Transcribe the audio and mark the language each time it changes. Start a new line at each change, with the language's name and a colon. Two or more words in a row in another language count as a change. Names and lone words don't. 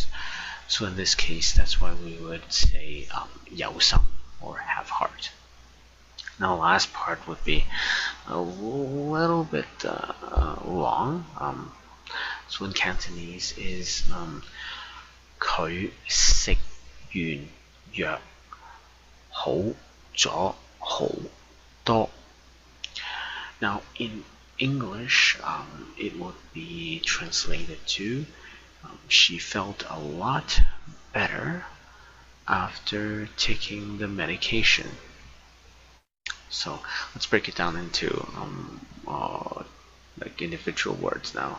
English: So in this case, that's why we would say 有心 or have heart. Now, the last part would be a little bit long. So in Cantonese is
Cantonese: 佢食完藥好咗好多.
English: Now, in English, it would be translated to she felt a lot better after taking the medication. So let's break it down into like individual words now.